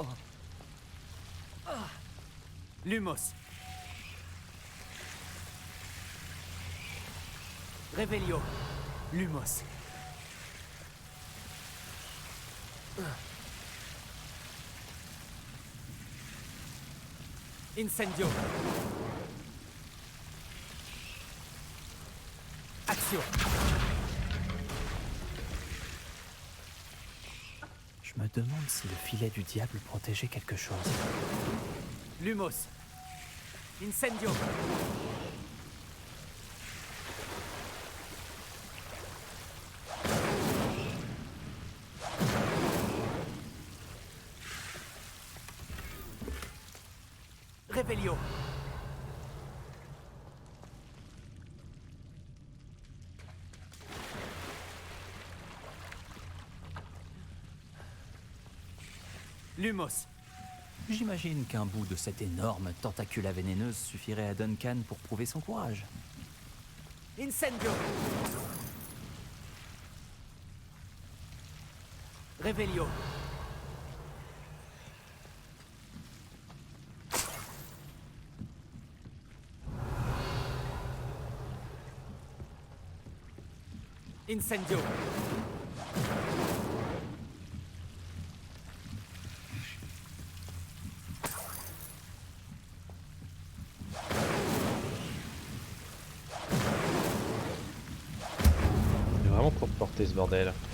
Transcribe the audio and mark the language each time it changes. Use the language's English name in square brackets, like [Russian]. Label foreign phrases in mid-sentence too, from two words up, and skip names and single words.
[Latin] Ah. Lumos. Revelio. Lumos. Incendio. [French] Action. Je me demande si le filet du diable protégeait quelque chose. [Latin] Lumos. Incendio. Revelio. Lumos. [French] J'imagine qu'un bout de cette énorme tentacula vénéneuse suffirait à Duncan pour prouver son courage. [Latin] Incendio. Revelio. Incendio. [French] C'est vraiment pour porter ce bordel.